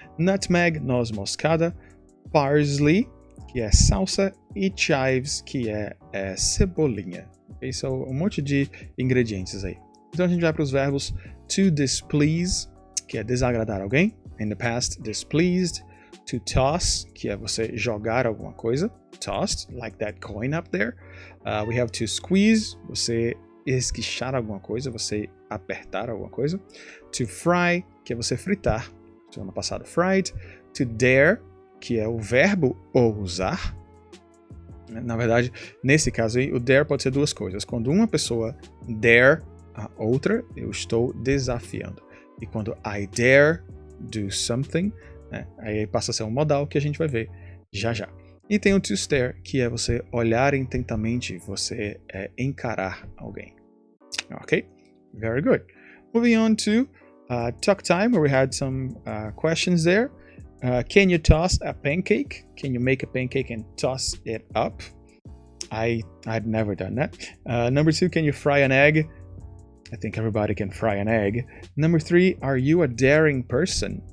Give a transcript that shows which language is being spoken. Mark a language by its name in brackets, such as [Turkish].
[Portuguese] Nutmeg, noz moscada. Parsley, que é salsa, e chives, que é cebolinha. Okay? So, um monte de ingredientes aí. Então a gente vai para os verbos to displease, que é desagradar alguém. [English] In the past, displeased. To toss, [Portuguese] que é você jogar alguma coisa. [English] Tossed, like that coin up there. We have to squeeze, [Portuguese] você esguichar alguma coisa, você apertar alguma coisa. [English] To fry, [Portuguese] que é você fritar. Semana passada, fried. [English] To dare, [Portuguese] que é o verbo ousar. Na verdade, nesse caso aí, o dare pode ser duas coisas. Quando uma pessoa dare a outra, eu estou desafiando. E quando [English] I dare do something, [Portuguese] né, aí passa a ser um modal que a gente vai ver já já. E tem o to stare, que é você olhar intentamente, você encarar alguém. [English] Ok? Very good. Moving on to talk time, where we had some questions there. Can you toss a pancake? Can you make a pancake and toss it up? I'd never done that. Number 2, can you fry an egg? I think everybody can fry an egg. Number 3, are you a daring person?